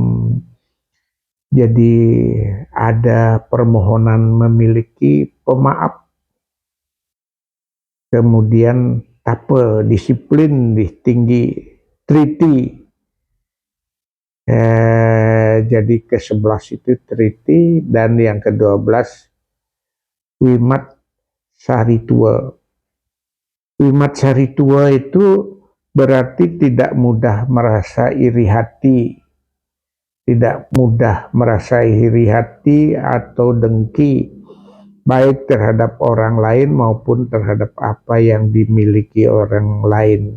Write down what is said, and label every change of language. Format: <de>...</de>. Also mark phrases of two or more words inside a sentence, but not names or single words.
<id>Jadi ada permohonan memiliki pemaaf. Kemudian disiplin tinggi, triti. Jadi ke-11 itu triti dan yang ke-12 wimat saritua. Wimat saritua itu berarti tidak mudah merasa iri hati. Tidak mudah merasa iri hati atau dengki, baik terhadap orang lain maupun terhadap apa yang dimiliki orang lain.</id>